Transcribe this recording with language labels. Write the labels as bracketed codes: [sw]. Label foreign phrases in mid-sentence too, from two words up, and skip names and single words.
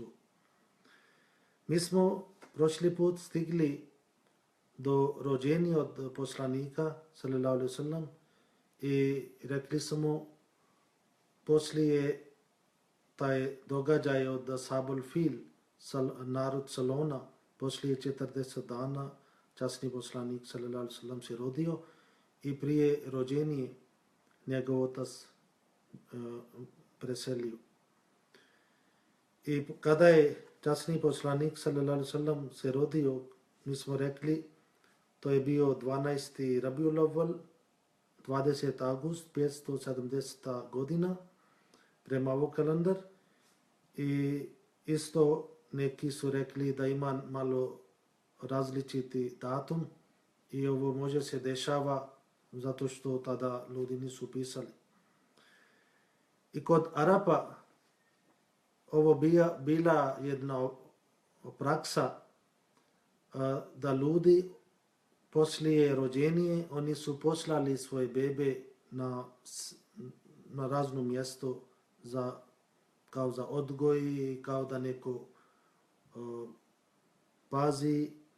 [bs] Mi smo prošli put stigli do rođenja od poslanika [ar] صلى الله عليه وسلم [bs] i rekli smo poslije taj događaj od Ashabul Fil, narod Salona, poslije 40 dana časni poslanik [ar] صلى الله عليه وسلم [bs] se rodio i prije rođenja njegov otac preselio. I kada je časni poslanik [ar] صلى الله عليه وسلم [bs] se rodio, mi smo rekli to je bio 12. Rabiul Awwal, 20. august 570. godina prema ovog kalendar i isto neki su rekli da ima malo različiti datum i ovo može se dešava zato što tada ljudi nisu pisali. I kod Arapa ovo bila jedna praksa da ljudi poslije rođenje oni su poslali svoje bebe na razno mjesto kao za odgoj i kao da neko pazi